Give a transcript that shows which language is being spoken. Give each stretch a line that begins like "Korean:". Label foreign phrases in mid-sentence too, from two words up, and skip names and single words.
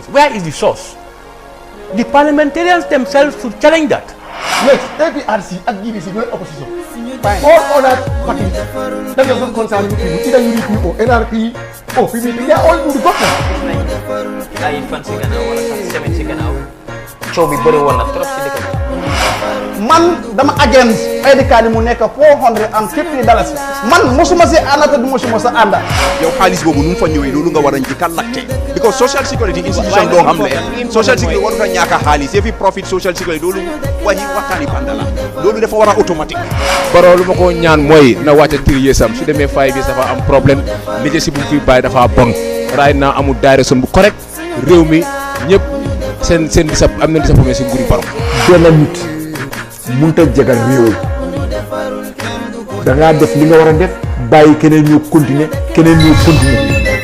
English: Where is the source? The parliamentarians themselves should challenge that. Yes, APRC and GDC were opposition. All other parties that are not concerned with people, either UDP or NRP or PDP, they are all in the government.
Wolof: Ay fan si gannaaw wala sax semaine si gannaaw coow bi bëri woon na trop si dëkk bi man dama against edikani mu nekk $450 man mosuma si àndata du mosuma sa ànda yow xaalis boobu nu mu fa ñëwee loolu nga war a njëkk a laajte
English: because social security institution
Wolof: doo xam ne
English: social security
Wolof: warut a ñàkk a xaalis yëfi profit
English: social security
Wolof: loolu waxtaani banda la loolu dafa war a automatique Barrow lu ma ko ñaan mooy na wàcca 3 years am su demee 5 years dafa am problème leadership bu fi bàyyi dafa bon
English: right now
Wolof: amul direction bu correct réew mi ñëpp seen am na disappointment si nguuri Barrow benn nit mënut a jagal réew da ngaa def li nga war a def bàyyi keneen ñu continuer